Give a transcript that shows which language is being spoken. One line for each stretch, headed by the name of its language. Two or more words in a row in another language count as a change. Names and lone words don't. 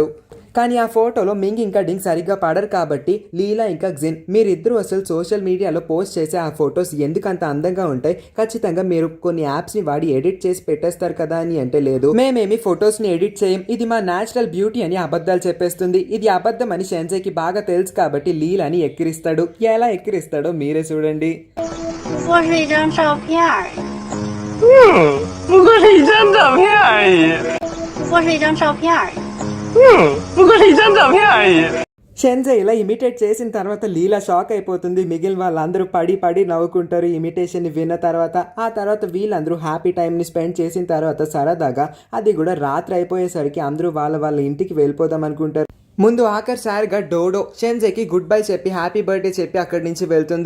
Telugu: కానీ ఆ ఫోటోలో మింగ్ ఇంకా డింగ్ సరిగ్గా పడరు కాబట్టి లీలా ఇంకా జిన్ మీరిద్దరూ అసలు
English: social media
Telugu: పోస్ట్ చేసే ఆ ఫొటోస్ ఎందుకంత అందంగా ఉంటాయి, ఖచ్చితంగా మీరు కొన్ని యాప్స్ని వాడి ఎడిట్ చేసి పెట్టేస్తారు కదా అని అంటే లేదు, మేమేమి ఫొటోస్ని ఎడిట్ చేయం, ఇది మా
English: natural beauty
Telugu: అని అబద్ధాలు చెప్పేస్తుంది. ఇది అబద్ధం అని షెన్జేకి బాగా తెలుసు కాబట్టి లీలాని ఎక్కిరిస్తాడు. ఎలా ఎక్కిరిస్తాడో మీరే చూడండి.
Chinese: 不过是一张照片而已。不过是一张照片而已。不过是一张照片而已。不过是一张照片而已。
Telugu: షెన్జే ఇలా ఇమిటేట్ చేసిన తర్వాత లీలా షాక్ అయిపోతుంది. మిగిలిన వాళ్ళందరూ పడి నవ్వుకుంటారు ఇమిటేషన్ని విన్న తర్వాత. ఆ తర్వాత వీళ్ళందరూ
English: happy time
Telugu: స్పెండ్ చేసిన తర్వాత సరదాగా అది కూడా రాత్రి అయిపోయేసరికి అందరూ వాళ్ళ ఇంటికి వెళ్ళిపోదాం అనుకుంటారు. ముందు ఆఖరిసారిగా డోడో షెన్జేకి
English: good bye
Telugu: చెప్పి
English: happy birthday
Telugu: చెప్పి అక్కడి నుంచి వెళ్తుంది.